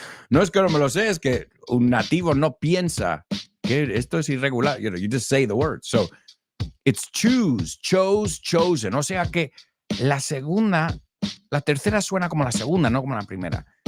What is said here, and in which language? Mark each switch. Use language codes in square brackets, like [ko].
[es] No es que no me lo sé, es que un nativo no piensa que esto es irregular. [en] You just say the word. So, it's choose, chose, chosen. [es] O sea que la tercera suena como la segunda, no como la primera.